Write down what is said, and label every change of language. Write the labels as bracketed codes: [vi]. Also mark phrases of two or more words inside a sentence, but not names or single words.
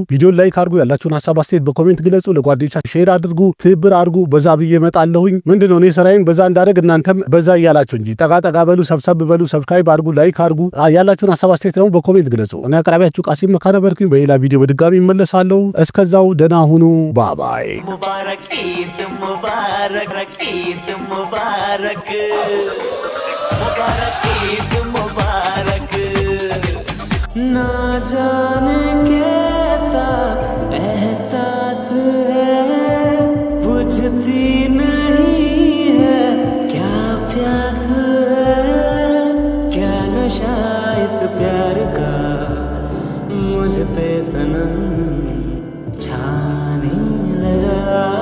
[am] ቪዲዮን ላይክ አድርጉ። ያላችሁን ሐሳብ አስተያየት በኮሜንት ግለጹ። ለጓደኞቻችሁ ሼር አድርጉ። ትብብር አድርጉ። በዛ ብዬ እመጣለሁኝ። ምንድነው እኔ ስራዬን በዛ እንዳደረግ እናንተም በዛ እያላችሁ እንጂ ጠጋ በሉ፣ ሰብሰብ በሉ፣ ሰብስክራይብ አድርጉ፣ ላይክ አድርጉ። ያላችሁን ሐሳብ አስተያየት ደግሞ በኮሜንት ግለጹ። እኔ አቅራቢያችሁ ቃሲም መካ ነበርኩኝ። በሌላ ቪዲዮ በድጋሚ እመለሳለሁ። እስከዛው ደህና ሁኑ። ባባይ። [hi] मुबारक ईद मुबारक ईद मुबारक मुबारक ईद मुबारक। ना जाने कैसा एहसास है बुझती नहीं है क्या प्यास है क्या नशा इस प्यार का मुझ पे सनम छाने लगा।